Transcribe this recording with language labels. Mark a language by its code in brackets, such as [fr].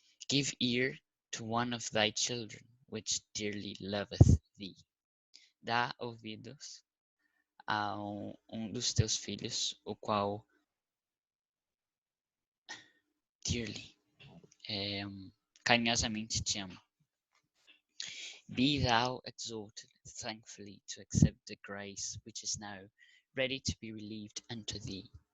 [en] Give ear to one of thy children, which dearly loveth thee. [pt] Dá ouvidos a dos teus filhos, o qual dearly, carinhosamente te ama. [en] Be thou exalted thankfully to accept the grace which is now ready to be relieved unto thee.